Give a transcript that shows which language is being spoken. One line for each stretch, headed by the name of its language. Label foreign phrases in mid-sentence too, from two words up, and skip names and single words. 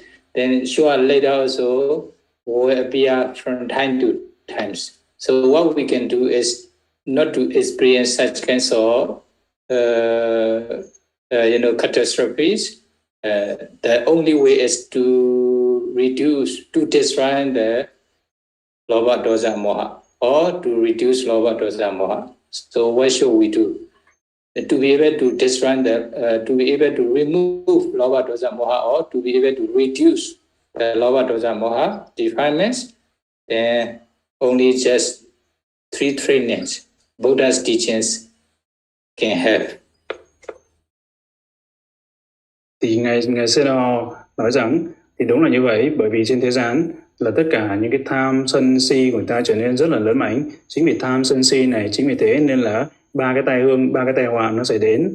English: Then sure later also will appear from time to times. So what we can do is not to experience such kinds of catastrophes. The only way is to reduce, to destroy the
Pali: lobha, dosa, moha,
English: or to reduce
Pali: lobha, dosa, moha.
English: So what should we do? To be able to destroy to be able to remove
Pali: lobha, dosa, moha,
English: or to be able to reduce the
Pali: lobha, dosa, moha
English: defilements, then only just 3 trainings Buddha's teachings can help.
Vietnamese: Thì ngài Sayadaw nói rằng thì đúng là như vậy, bởi vì trên thế gian là tất cả những cái tham sân si của người ta trở nên rất là lớn mạnh. Chính vì tham sân si này, chính vì thế nên là ba cái tai họa nó sẽ đến.